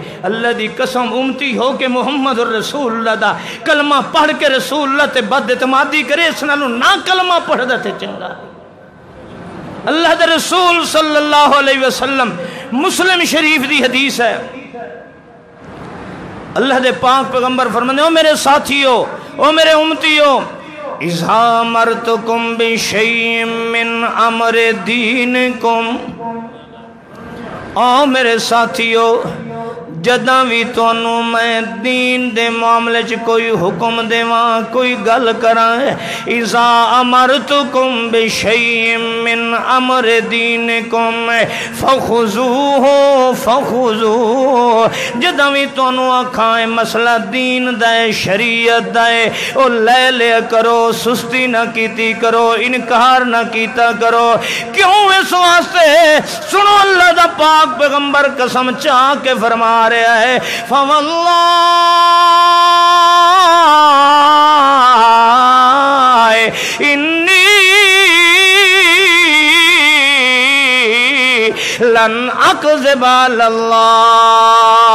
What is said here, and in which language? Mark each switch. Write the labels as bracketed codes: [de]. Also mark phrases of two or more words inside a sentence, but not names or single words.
[pa] اللہ دی قسم امتی ہو کہ محمد الرسول اللہ دا کلمہ پڑھ کے رسول اللہ تے بد اعتمادی کرے، اس نالو نہ کلمہ پڑھ دے چنگا ہے۔ اللہ دے رسول [ar] صلی اللہ علیہ وسلم، [pa] مسلم شریف دی حدیث ہے، اللہ دے پاک پیغمبر [ur] فرماتے ہیں، [pa] او میرے ساتھیو، او میرے امتیو، [ar] اذا امرتکم بشیء من امر دینکم، [pa] او میرے ساتھیو، جداں بھی تانوں میں دین دے معاملے چ کوئی حکم دیواں، کوئی گل کراں، [ar] اذا امرتکم بشیء من امر دینکم فخذوہ فخذوہ، [pa] جداں بھی تانوں آکھاں مسئلہ دین دا شریعت دا او لے لیا کرو، سستی نہ کیتی کرو، انکار نہ کیتا کرو۔ کیوں؟ اس واسطے سنو اللہ دا پاک پیغمبر قسم چاہ کے فرما رہا ہے، [ar] فواللہ انی لن اکذب علی اللہ۔